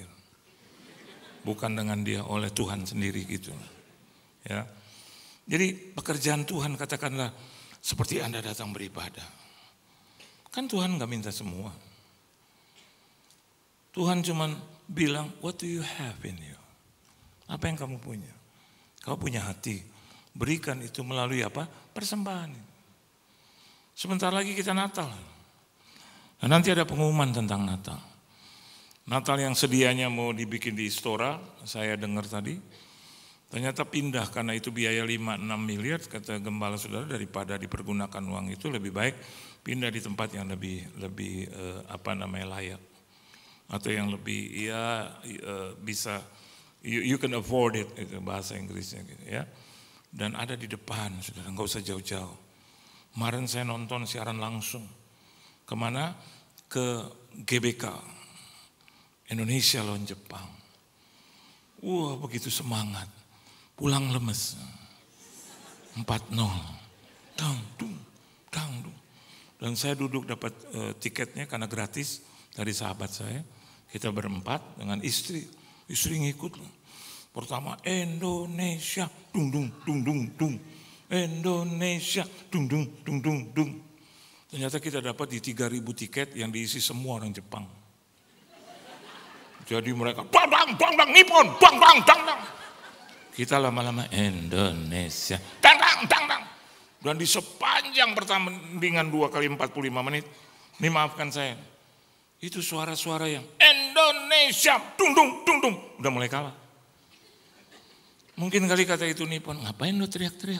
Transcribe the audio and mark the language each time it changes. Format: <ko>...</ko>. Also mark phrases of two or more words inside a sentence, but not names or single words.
<id>Bukan dengan dia, oleh Tuhan sendiri gitu. Ya. Jadi pekerjaan Tuhan katakanlah seperti Anda datang beribadah. Kan Tuhan gak minta semua. Tuhan cuman bilang,</id> <en>what do you have in you?</en> <id>Apa yang kamu punya? Kau punya hati. Berikan itu melalui apa? Persembahan. Sebentar lagi kita Natal. Dan nanti ada pengumuman tentang Natal. Natal yang sedianya mau dibikin di Istora, saya dengar tadi. Ternyata pindah karena itu biaya 5-6 miliar, kata gembala saudara, daripada dipergunakan uang itu lebih baik pindah di tempat yang lebih layak. Atau yang lebih bisa</id> <en>you can afford it,</en> <id>itu bahasa Inggrisnya gitu ya. Dan ada di depan, saudara, nggak usah jauh-jauh. Kemarin saya nonton siaran langsung. Kemana? Ke GBK, Indonesia lawan Jepang. Wah, begitu semangat. Pulang lemes. 4-0. Dang, dung. Dan saya duduk dapat tiketnya karena gratis dari sahabat saya, kita berempat dengan istri ngikut loh. Pertama Indonesia, dung dung dung dung dung, Indonesia, dung dung dung dung dung. Ternyata kita dapat di 3.000 tiket yang diisi semua orang Jepang. Jadi mereka bang bang bang bang Nippon, bang bang bang bang. Kita lama-lama Indonesia, dang dang dang dang. Dan di sepanjang pertandingan 2 kali 45 menit, ini maafkan saya, itu suara-suara yang Indonesia, dung dung dung dung, udah mulai kalah. Mungkin kali kata itu Nippon, ngapain lo teriak-teriak?</id>